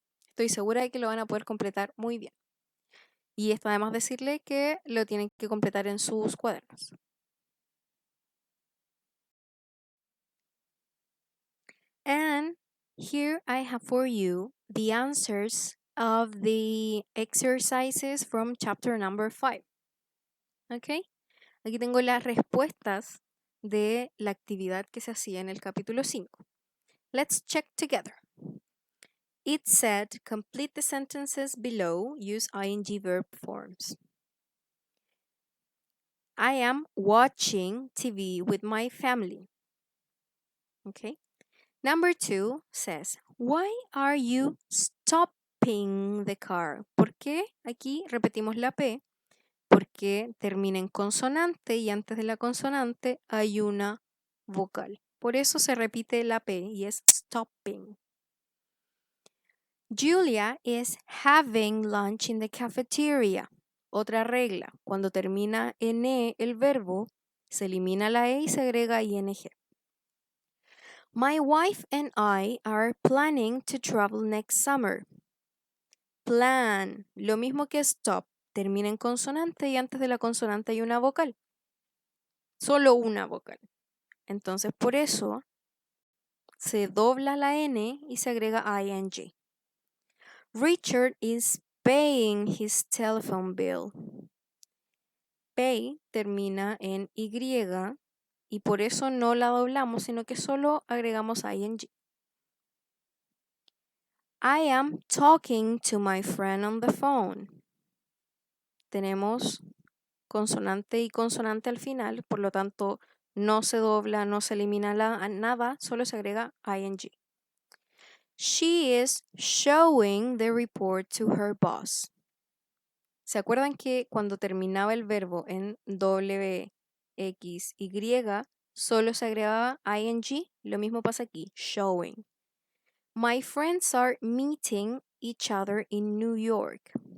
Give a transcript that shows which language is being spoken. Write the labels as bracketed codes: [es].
[es] Estoy segura de que lo van a poder completar muy bien. Y está además decirle que lo tienen que completar en sus cuadernos. [en] And here I have for you the answers of the exercises from chapter number 5. [es] ¿Ok? Aquí tengo las respuestas de la actividad que se hacía en el capítulo 5. [en] Let's check together. It said, complete the sentences below, use ing verb forms. I am watching TV with my family. Okay. Number 2 says, why are you stopping the car? [es] ¿Por qué? Aquí repetimos la P, porque termina en consonante y antes de la consonante hay una vocal. Por eso se repite la P y es stopping. [en] Julia is having lunch in the cafeteria. [es] Otra regla, cuando termina en E el verbo, se elimina la E y se agrega ing. [en] My wife and I are planning to travel next summer. [es] Plan, lo mismo que stop, termina en consonante y antes de la consonante hay una vocal. Solo una vocal. Entonces, por eso se dobla la N y se agrega ing. [en] Richard is paying his telephone bill. [es] Pay termina en Y y por eso no la doblamos, sino que solo agregamos ing. [en] I am talking to my friend on the phone. [es] Tenemos consonante y consonante al final, por lo tanto no se dobla, no se elimina nada, solo se agrega ing. [en] She is showing the report to her boss. [es] ¿Se acuerdan que cuando terminaba el verbo en W, X, Y, solo se agregaba ing? Lo mismo pasa aquí, showing. [en] My friends are meeting each other in New York.